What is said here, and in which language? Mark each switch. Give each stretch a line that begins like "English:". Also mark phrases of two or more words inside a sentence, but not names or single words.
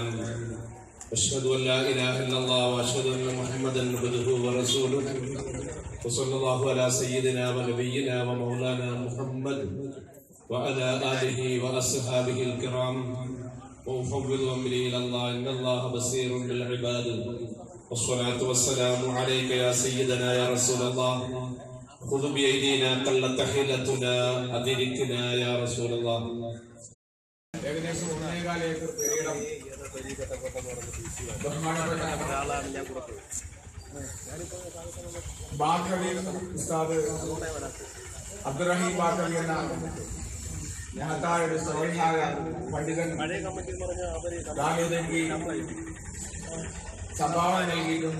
Arabic: أشهد أن لا إله إلا الله وأشهد أن محمدا عبده ورسوله وصلى الله على سيدنا ونبينا ومولانا محمد وعلى آله وأصحابه الكرام وأفوض أمري إلى الله إن الله بصير بالعباد والصلاة والسلام عليك يا سيدنا يا رسول الله خذ بأيدينا قلت حيلتنا أدركنا يا رسول الله.
Malayalam: ഏകദേശം 1.25 ഏക്കർ പേരിടം ബഹുമാനപ്പെട്ട ബാക്കവി ഉസ്താദ് അബ്ദുറഹീം ബാക്കവി എന്ന മഹത്തായ ഒരു ശ്രേഷ്ഠായ പണ്ഡിതൻ ദാവൂദ് സംഭാവന നൽകിയിട്ടുണ്ട്.